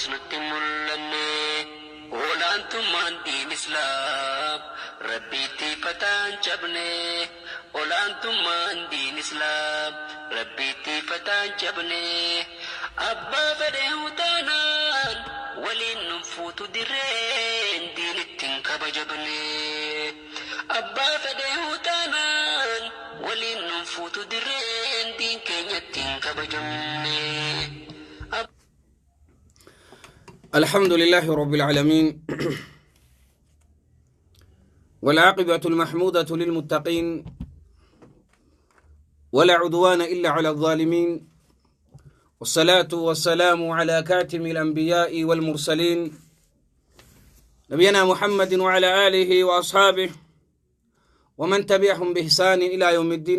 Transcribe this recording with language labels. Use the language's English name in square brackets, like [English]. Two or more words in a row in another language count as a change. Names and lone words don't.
[Oromo] nutti mul'anne olaantummaan diin islaam rabbiitti fataan cabne olaantummaan diin islaam rabbiitti fataan cabne abbaa fedhee hutaanaan waliin nun fuutu dirreen diin ittiin kabajabne abbaa fedhee hutaanaan waliin nun fuutu dirreen diin keenya ittiin kabajamne. [Arabic] الحمد لله رب العالمين والعاقبة المحمودة للمتقين ولا عدوان إلا على الظالمين والصلاة والسلام على كاتم الأنبياء والمرسلين نبينا محمد وعلى آله وأصحابه ومن تبعهم بإحسان إلى يوم الدين.